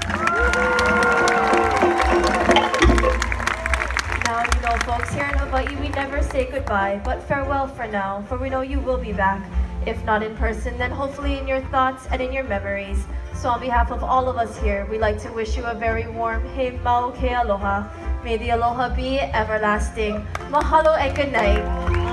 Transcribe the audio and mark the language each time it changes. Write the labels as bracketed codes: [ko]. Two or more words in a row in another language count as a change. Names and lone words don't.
[en] Now, you know, folks, here in Hawaii, we never say goodbye, but farewell for now, for we know you will be back. If not in person, then hopefully in your thoughts and in your memories. So on behalf of all of us here, we'd like to wish you a very warm [haw] he mau ke aloha. [en] May the aloha be everlasting. Mahalo and good night.